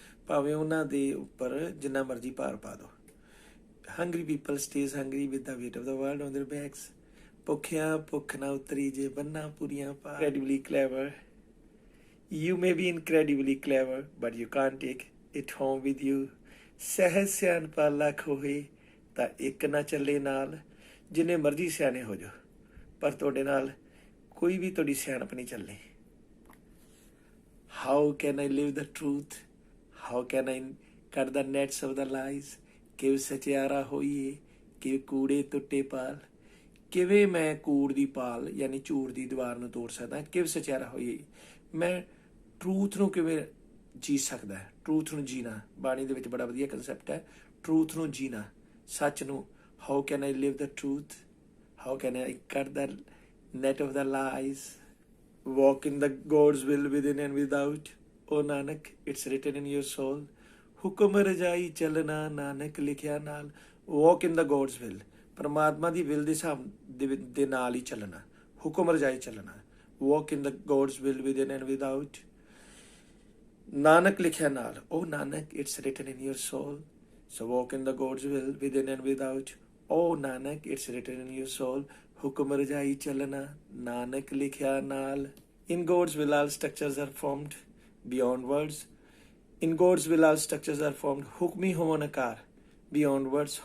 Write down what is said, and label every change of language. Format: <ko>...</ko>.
<pa>ਭਾਵੇਂ ਉਹਨਾਂ ਦੇ ਉੱਪਰ ਜਿੰਨਾ ਮਰਜ਼ੀ ਭਾਰ ਪਾ ਦਿਓ.</pa> <en>Hungry people stays hungry with the weight of the world on their backs.</en> <pa>ਭੁੱਖਿਆਂ ਭੁੱਖ ਨਾ ਉਤਰੀ, ਜੇ ਬੰਨਾ ਪੂਰੀਆਂ ਪਾਰ.</pa> <en>Incredibly clever. You may be incredibly clever, but you can't take it home with you.</en> <pa>ਸਹਿਜ ਸਿਆਣਪਾ ਲੱਖ ਹੋਏ ਤਾਂ ਇੱਕ ਨਾ ਚੱਲੇ ਨਾਲ. ਜਿੰਨੇ ਮਰਜ਼ੀ ਸਿਆਣੇ ਹੋ ਜਾਓ, ਪਰ ਤੁਹਾਡੇ ਨਾਲ ਕੋਈ ਵੀ ਤੁਹਾਡੀ ਸਿਆਣਪ ਨਹੀਂ ਚੱਲੇ.</pa> <en>How can I live the truth? How can I cut the nets of the lies?</en> <pa>ਕਿਵ ਸਚਿਆਰਾ ਹੋਈਏ, ਕਿਵ ਕੂੜੇ ਟੁੱਟੇ ਪਾਲ. ਕਿਵੇਂ ਮੈਂ ਕੂੜ ਦੀ ਪਾਲ ਯਾਨੀ ਝੂਠ ਦੀ ਦੀਵਾਰ ਨੂੰ ਤੋੜ ਸਕਦਾ. ਕਿਵ ਸਚਿਆਰਾ ਹੋਈਏ, ਮੈਂ ਟਰੂਥ ਨੂੰ ਕਿਵੇਂ ਜੀ ਸਕਦਾ. ਟਰੂਥ ਨੂੰ ਜੀਣਾ ਬਾਣੀ ਦੇ ਵਿੱਚ ਬੜਾ ਵਧੀਆ ਕੰਸੈਪਟ ਹੈ. ਟਰੂਥ ਨੂੰ ਜੀਣਾ, ਸੱਚ ਨੂੰ.</pa> <en>How can I live the truth? How can I cut the net of the lies? Walk in the God's will within and without. O Nanak, it's written in your soul.</en> <pa>ਹੁਕਮ ਰਜਾਈ ਚੱਲਣਾ ਨਾਨਕ ਲਿਖਿਆ ਨਾਲ.</pa> <en>Walk in the God's will.</en> <pa>ਪਰਮਾਤਮਾ ਦੀ will ਦੇ ਹਿਸਾਬ ਦੇ ਨਾਲ ਹੀ ਚੱਲਣਾ. ਹੁਕਮ ਰਜਾਈ ਚੱਲਣਾ.</pa> <en>Walk in the God's will within and without.</en> <pa>Nanak ਲਿਖਿਆ ਨਾਲ.</pa> <en>O Nanak, it's written in your soul. So walk in the God's will within and without. O Nanak, it's written in your soul.</en> <pa>ਹੁਕਮ ਰਜਾਈ ਚੱਲਣਾ ਨਾਨਕ ਲਿਖਿਆ ਨਾਲ.</pa> <en>In God's will all structures are formed beyond words. In God's will all structures are formed.</en> <pa>ਹੁਕਮੀ ਹੋਵਨ ਆਕਾਰ</pa> <en>beyond words.</en>